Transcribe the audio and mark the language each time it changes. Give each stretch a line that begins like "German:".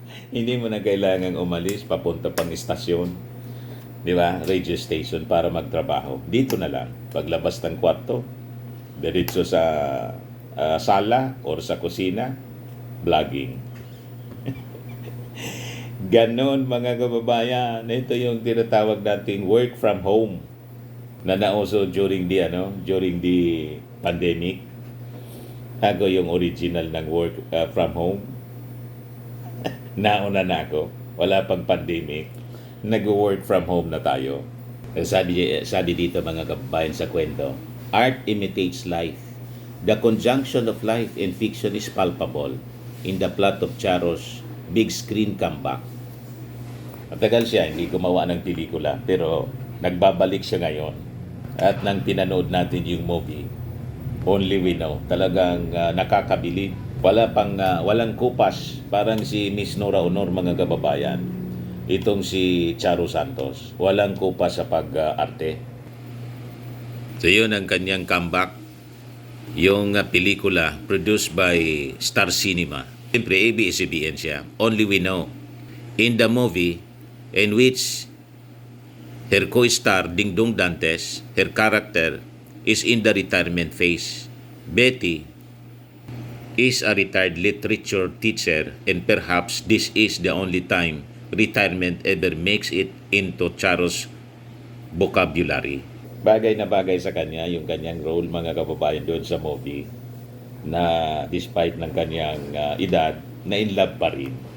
Filipino: hindi mo na kailangang umalis papunta pang istasyon. Di ba?
English: Radio station
Filipino: para magtrabaho. Dito na lang. Paglabas ng kwarto, Diretso sa sala or sa kusina, vlogging. Ganon mga kababayan. Ito yung tinatawag nating
English: work from home
Filipino: na nauso during the pandemic. Ako yung original ng work from home. Nauna na ako. Wala pang pandemic. Nag-
English: work from home
Filipino: na tayo. Sabi dito mga kababayan sa kwento,
English: art imitates life. The conjunction of life and fiction is palpable in the plot of Charo's big screen comeback.
Filipino: Matagal siya, hindi gumawa ng pelikula, pero nagbabalik siya ngayon. At nang pinanood natin yung movie, Only We Know, talagang nakakabilib. Walang kupas, parang si Miss Nora Honor mga kababayan. Itong si Charo Santos, walang kupas sa pag-arte. So yun ang kanyang comeback. Yung pelikula produced by Star Cinema. Siyempre, ABS-CBN siya. Only We Know.
English: In the movie, in which her co-star Dingdong Dantes, her character is in the retirement phase. Betty is a retired literature teacher, and perhaps this is the only time retirement ever makes it into Charo's vocabulary.
Filipino: Bagay na bagay sa kanya yung kanyang role mga kababayan doon sa movie, na despite ng kanyang edad, na in love pa rin.